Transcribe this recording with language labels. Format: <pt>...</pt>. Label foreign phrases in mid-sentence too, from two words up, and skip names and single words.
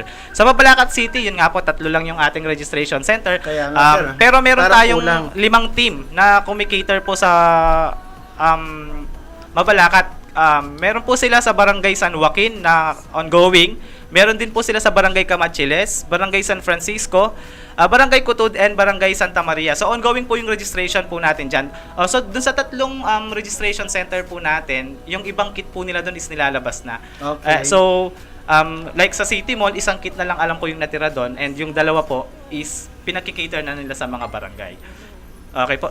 <tl>Sa Mabalacat City, yun nga po, 3 lang yung ating</tl> <en>registration center.</en> <tl>Kaya nga, sir, pero meron parang tayong kulang. 5 team na kumikater po sa Mabalacat. Meron po sila sa Barangay San Joaquin na ongoing. Meron din po sila sa Barangay Camachiles, Barangay San Francisco, Barangay Kutud, and Barangay Santa Maria. So ongoing po yung registration po natin dyan. So dun sa tatlong</tl> <en>registration center</en> <tl>po natin, yung ibang kit po nila dun is nilalabas na. Okay. Like sa City Mall, isang kit na lang alam ko yung natira doon, and yung dalawa po is pinakikater na nila sa mga barangay. Okay po.</tl>